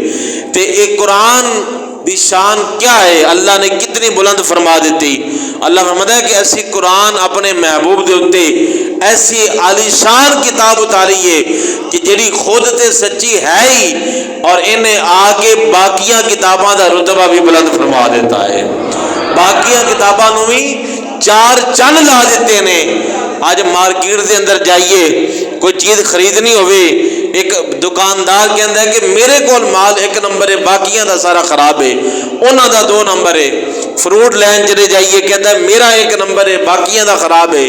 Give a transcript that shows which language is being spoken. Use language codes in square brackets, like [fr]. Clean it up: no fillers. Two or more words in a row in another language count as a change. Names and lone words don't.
[pa] تے ایک قرآن دی شان کیا ہے، اللہ نے کتنی بلند فرما دیتی. اللہ فرماتا ہے کہ ایسی قرآن اپنے محبوب دے اتے ایسی عالی شان کتاب اتاری ہے کہ جڑی خود تے سچی ہے ہی اور انہیں آگے باقیاں کتاباں دا رتبہ بھی بلند فرما دیتا ہے. باقیاں کتاباں نو بھی چار چن لا دیتے نے. آج مارکیٹ دے اندر جائیے کوئی چیز خریدنی ہوئے، ایک دکاندار کہندا ہے کہ میرے کول مال 1 نمبر ہے باقیاں دا سارا خراب ہے، انہاں دا 2 نمبر ہے. فروٹ لین چلے جائیے کہتا ہے میرا 1 نمبر ہے باقیاں دا خراب ہے.